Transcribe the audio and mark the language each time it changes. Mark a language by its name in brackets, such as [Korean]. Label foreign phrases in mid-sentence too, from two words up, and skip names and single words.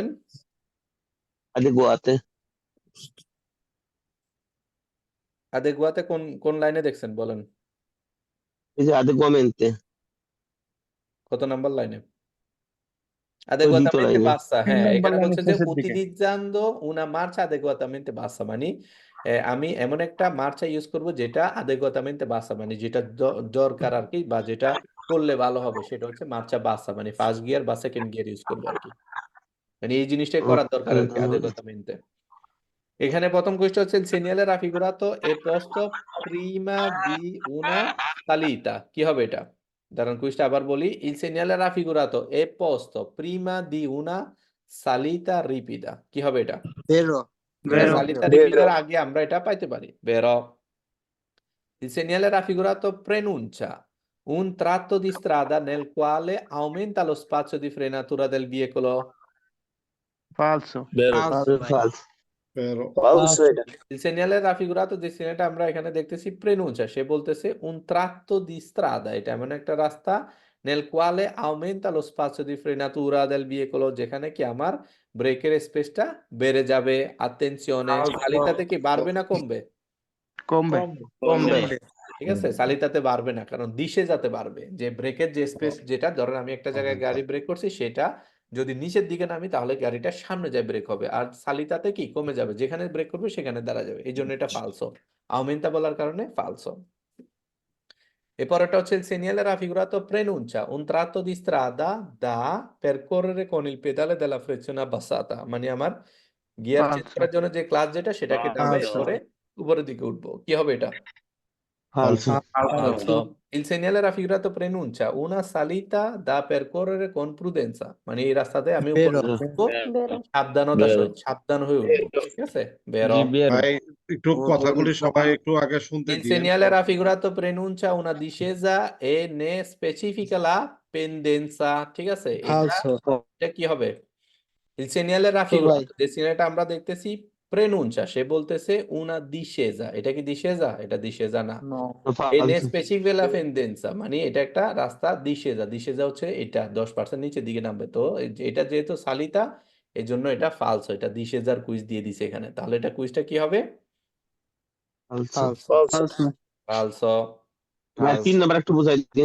[Italian] আদেকুয়াতে [Bangla] আদেগুয়াতে কোন কোন লাইনে দেখছেন বলেন, [Italian] এই যে আদেকুয়ামেন্তে [Bangla] কত নাম্বার লাইনে? দ্বিতীয় [Italian] adeguatamente [Bangla] লাইনে [Italian] bassa, [Bangla] 3 নাম্বার এখানে লাইনের বলছে যে শেষের দিকে। [Italian] utilizzando una marcia adeguatamente bassa, [Bangla] মানে আমি এমন একটা মার্চা ইউজ করব যেটা [Italian] adeguatamente bassa, [Bangla] মানে যেটা দরকার আর কি, বা যেটা করলে ভালো হবে সেটা হচ্ছে [Italian] marcia bassa, [Bangla] মানে ফার্স্ট গিয়ার বা সেকেন্ড গিয়ার ইউজ করবো আর কি, মানে এই জিনিসটাই করার দরকার আর কি adeguatamente। এখানে প্রথম কোয়েশ্চন হচ্ছে [Italian] segnale raffigurato e posto prima di una salita। [Bangla] কি হবে এটা? দাঁড়ান কুইজটা আবার বলি। [Italian] il segnale raffigurato è posto prima di una salita ripida। [Bangla] কি হবে এটা? [Italian] বেরো [Bangla] এটা [Italian] বেরো salita ripida [Bangla] আগে আমরা এটা পাইতে পারি, বেরো। [Italian] il segnale raffigurato preannuncia un tratto di strada nel quale aumenta lo spazio di frenatura del veicolo। ফালসো ফালস Pero [Bangla] ফালস এটা [Italian] Il segnale raffigurato destinato [Bangla] আমরা এখানে দেখতেছি [Italian] preannuncia, [Bangla] সে বলতেছে [Italian] un tratto di strada, [Bangla] এটা এমন একটা রাস্তা [Italian] nel quale aumenta lo spazio di frenatura del veicolo, [Bangla] যেখানে কি আমার ব্রেকের স্পেসটা বেড়ে যাবে। attenzione, সালিতাতে কি বাড়বে না কমবে? কমবে কমবে ঠিক আছে, সালিতাতে বাড়বে না, কারণ দিশে যাতে বাড়বে, যে ব্রেকের যে স্পেস যেটা ধরেন আমি একটা জায়গায় গাড়ি ব্রেক করছি সেটা যদি নিচের দিকে নামি তাহলে গাড়িটা সামনে যায় ব্রেক হবে, আর সালিতাতে কি কমে যাবে, যেখানে ব্রেক করবে সেখানে দাঁড়া যাবে, এই জন্য এটা ফালসো। আউমেন্তা বলার কারণে ফালসো। এরপরটা হচ্ছে [Italian] il segnale raffigurato preannuncia un tratto di strada da percorrere con il pedale della frizione abbassata, [Bangla] মানে আমার গিয়ার চেঞ্জ [Italian] ফালসো [Bangla] করার জন্য যে ক্লাচ যেটা সেটাকে ডাউন [Italian] ফালসো [Bangla] করে উপরের দিকে উঠবো, কি হবে এটা? [Italian] ফালস Falso. Il segnale raffigurato preannuncia una salita da percorrere con prudenza, [Bangla] মানে এই রাস্তাতে আমি উপরে [Italian] বেরো [Bangla] উঠবো সাবধানতার সহিত, সাবধান হয়ে উঠবো, ঠিক আছে, বেরো। জি বের ভাই একটু কথাগুলি সবাই একটু আগে শুনতে [Italian] Il [Bangla] দিন। [Italian] segnale raffigurato preannuncia una discesa e ne specifica la pendenza, [Bangla] ঠিক আছে, [Italian] ফালসো [Bangla] এটা কি হবে? [Italian] Il segnale [Bangla] তো ভাই raffigurato, যে সিগন্যালটা আমরা দেখতেছি preannuncia, সে বলতেছে [Italian] una discesa, [Bangla] এটা কি discesa? এটা discesa না। [English] নো [Italian] E ne ফালস specifica la pendenza, [Bangla] মানে এটা একটা রাস্তা discesa, discesa হচ্ছে এটা 10% নিচের দিকে নামবে, তো এটা যেহেতু সালিতা এই জন্য এটা ফালসো, এটা discesa কুইজ দিয়ে দিছে এখানে, তাহলে এটা কুইজটা কি হবে? [Italian] ফালস ফালসো ফালসো ফালসো। [Bangla] ভাই 3 নাম্বার একটু বুঝাই দিন।